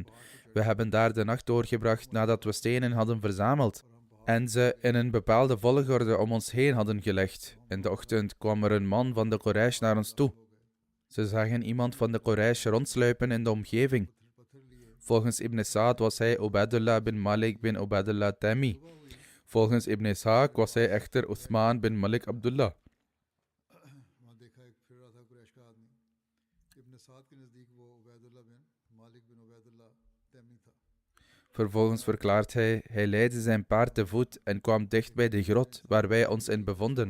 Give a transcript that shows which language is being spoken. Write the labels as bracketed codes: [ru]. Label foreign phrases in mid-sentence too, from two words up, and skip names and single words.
[nl] We hebben daar de nacht doorgebracht nadat we stenen hadden verzameld en ze in een bepaalde volgorde om ons heen hadden gelegd. In de ochtend kwam er een man van de Quraysh naar ons toe. Ze zagen iemand van de Quraysh rondsluipen in de omgeving. Volgens Ibn Sa'd was hij Ubaidullah bin Malik bin Ubaidullah Tami. Volgens Ibn Ishaq was hij echter Uthman bin Malik Abdullah. Vervolgens verklaart hij leidde zijn paard te voet en kwam dicht bij de grot waar wij ons in bevonden.